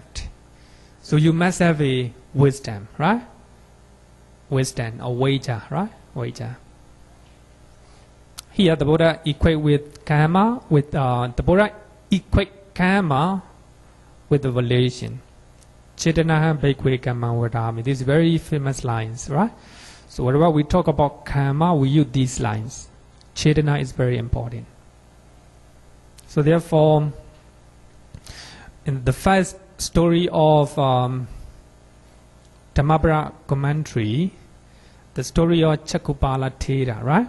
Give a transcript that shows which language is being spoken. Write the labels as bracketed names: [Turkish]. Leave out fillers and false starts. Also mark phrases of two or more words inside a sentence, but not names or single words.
[English] So you must have a wisdom, right? Wisdom or avijja, right? Avijja. Here the Buddha equate with karma, with the Buddha equate karma with the volition. [Pali] Cetanāham bhikkhave kammavadāmi. [English] These very famous lines, right? So whenever we talk about karma, we use these lines. Cetanā is very important. So therefore, in the first story of Dhammapara commentary, the story of Cakkapala Thera, right?